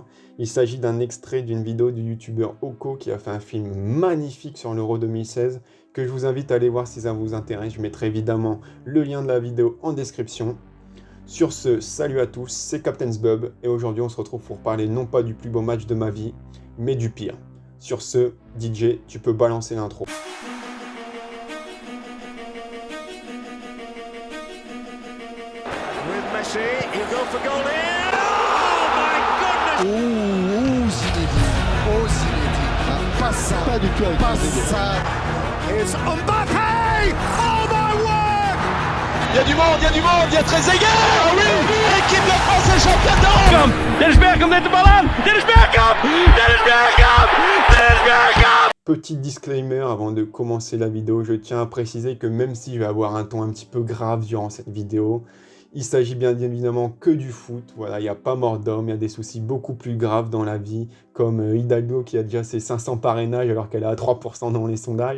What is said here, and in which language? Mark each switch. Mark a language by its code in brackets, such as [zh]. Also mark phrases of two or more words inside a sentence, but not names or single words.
[fr] Il s'agit d'un extrait d'une vidéo du youtubeur Oko qui a fait un film magnifique sur l'Euro 2016 que je vous invite à aller voir si ça vous intéresse. Je mettrai évidemment le lien de la vidéo en description. Sur ce, salut à tous, c'est Captain's Bub et aujourd'hui on se retrouve pour parler non pas du plus beau match de ma vie, mais du pire. Sur ce, DJ, tu peux balancer l'intro. [en] Messi, he'll go for goal here. Oh my goodness! [fr] Zinedine. Pas ça. Pas du tout avec pas ça. [en] It's Mbappé! Oh my word! [fr] Il y a du monde, il y a Trezeguet. Ah oui, l'équipe de France est championne d'Europe. [nl] Dennis Bergkamp neemt de bal aan. Dennis Bergkamp! Dennis Bergkamp! Dennis Bergkamp! [fr] Petit disclaimer avant de commencer la vidéo, je tiens à préciser que même si je vais avoir un ton un petit peu grave durant cette vidéo, il s'agit bien évidemment que du foot. Voilà, il n'y a pas mort d'homme, il y a des soucis beaucoup plus graves dans la vie, comme Hidalgo qui a déjà ses 500 parrainages alors qu'elle est à 3% dans les sondages.